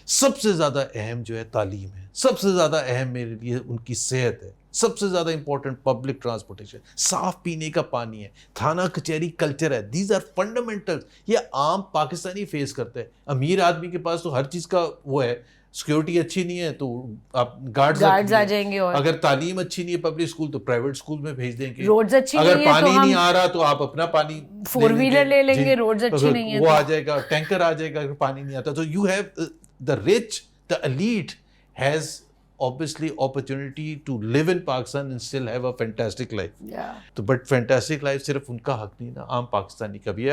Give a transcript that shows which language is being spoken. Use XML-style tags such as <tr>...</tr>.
<ur>سب سے زیادہ اہم جو ہے تعلیم ہے, سب سے زیادہ اہم میرے لیے ان کی صحت ہے, سب سے زیادہ امپورٹنٹ پبلک ٹرانسپورٹیشن, صاف پینے کا پانی ہے, تھانہ کچہری کلچر ہے.</ur> <en>These are fundamental.</en> <ur>یہ عام پاکستانی فیس کرتا ہے. امیر آدمی کے پاس تو ہر چیز کا وہ ہے, سیکورٹی اچھی نہیں ہے تو آپ گارڈز آ جائیں گے, اگر تعلیم اچھی نہیں ہے پبلک اسکول تو پرائیویٹ اسکول میں بھیج دیں گے, روڈز اچھی نہیں اگر پانی نہیں آ رہا تو آپ اپنا پانی 4 ویلر لے لیں گے, روڈز اچھی نہیں ہے وہ آ جائے گا, ٹینکر آ جائے گا اگر پانی نہیں آتا. تو</ur> <en>You have the rich, the elite has obviously opportunity to live in Pakistan and still have a fantastic life.</en> <ur>تو</ur> <en>but fantastic life</en> <ur>صرف ان کا حق نہیں نا, عام پاکستانی کا بھی ہے.</ur>